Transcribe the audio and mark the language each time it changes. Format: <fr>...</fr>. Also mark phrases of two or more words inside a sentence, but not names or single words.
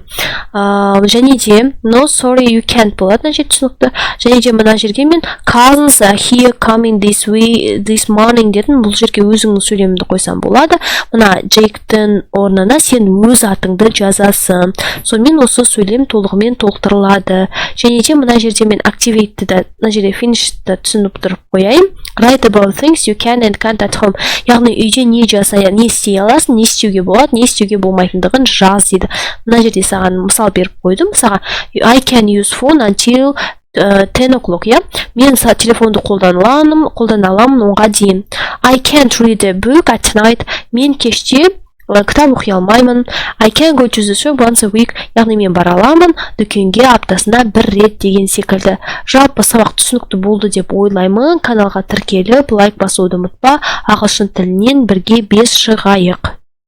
<kk>Және де</kk> <en>no, sorry, you can't</en> <kk>болады. Мына жер түсінікті. Және де мына жерге мен</kk> <en>cousins are here coming this morning</en> <kk>дедім. Бұл жерге өзіңнің сөйлеміңді қойсам болады. Мына Джейктің орнына сен өз атыңды жазасың. Сонымен осы сөйлем толығымен толықтырылады. Және де мына жерде мен activate-ді, мына жерде finish-ді түсініп тұрып қояйын.</kk> <en>Write about things you can and can't at home.</en> <kk>Яғни үйде не істей аласың, не істеуге болады, не істеуге болмайтындығын жаз дейді. Мына жерде саған мысал беріп қойдым. Мысалға,</kk> <en>I can use phone until 10 o'clock,</en> <kk>мен телефонды қолдана аламын 10-ға дейін.</kk> <en>I can't read a book at night.</en> <kk>Мен кеште кітап оқи алмаймын.</kk> <en>I can go to the shop once a week.</en> <kk>Яғни мен бара аламын дүкенге аптасына 1 рет деген секілді. Жалпы сабақ түсінікті болды деп ойлаймын. Каналға тіркеліп, лайк басуды ұмытпа. Ағылшын тілінен бірге 5 шығайық.</kk>